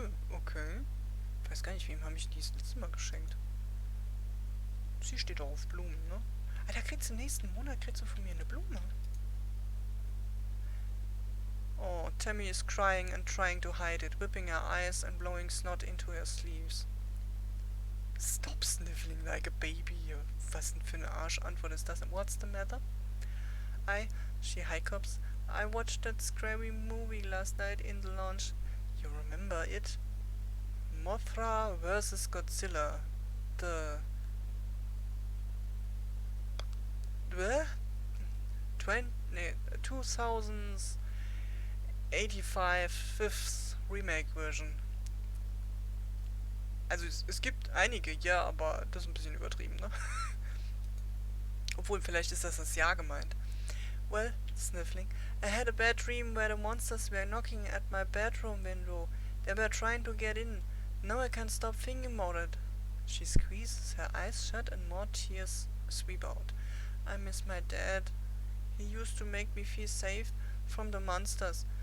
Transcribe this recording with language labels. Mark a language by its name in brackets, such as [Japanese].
[German] Okay. Ich weiß gar nicht, wem habe ich die das letzte Mal geschenkt. Sie steht doch auf Blumen, ne? Alter, kriegst du nächsten Monat von mir eine Blume. [English] Oh, Tammy is crying and trying to hide it, whipping her eyes and blowing snot into her sleeves. Stop sniffling like a baby. [German] Was denn für eine Arschantwort ist das? [English] What's the matter? She hiccups. I watched that scary movie last night in the lounge. You remember it? Mothra vs. Godzilla. The 2085 fifth Remake Version. [German] Also es gibt einige, ja, aber das ist ein bisschen übertrieben, ne? Obwohl, vielleicht ist das Jahr gemeint. [English] Well, sniffling, I had a bad dream where the monsters were knocking at my bedroom window. They were trying to get in. Now I can't stop thinking about it. She squeezes her eyes shut and more tears sweep out. I miss my dad. He used to make me feel safe from the monsters.